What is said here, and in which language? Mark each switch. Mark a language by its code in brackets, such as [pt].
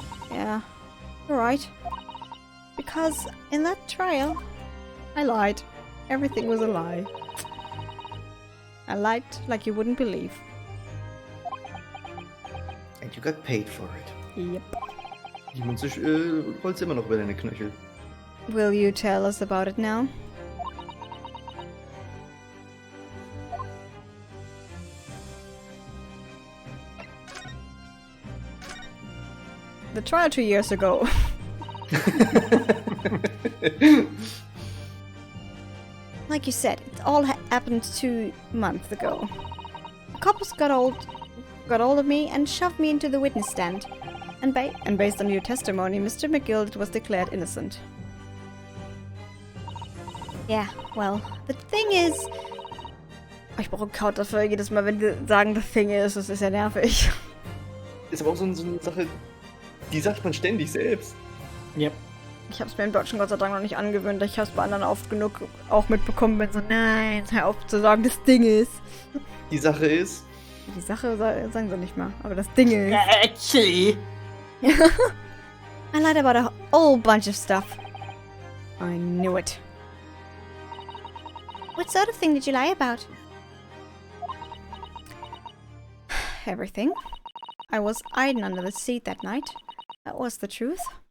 [en] Yeah, you're right. Because in that trial, I lied. Everything was a lie. I lied like you wouldn't believe. And you got paid for it. Yep. [de] Die Münze rollt's immer noch über deine Knöchel. [en] Will you tell us about it now? The trial 2 years ago. Like you said, it all happened 2 months ago. The cops got hold of me and shoved me into the witness stand. And based on your testimony, Mr. McGill was declared innocent. Yeah, well, the thing is... [de] Ich brauche einen Count dafür, jedes Mal, wenn die sagen, [en] the thing is, [de] das ist ja nervig. Ist aber auch so eine Sache, die sagt man ständig selbst. Yep. Ich hab's mir im Deutschen Gott sei Dank noch nicht angewöhnt. Ich hab's bei anderen oft genug auch mitbekommen, wenn so, nein, hör auf zu sagen, das Ding ist. Die Sache ist... Die Sache sagen sie nicht mal, aber das Ding ist... [en] Actually... I lied about a whole bunch of stuff. I knew it. What sort of thing did you lie about? Everything. I was hiding under the seat that night. That was the truth.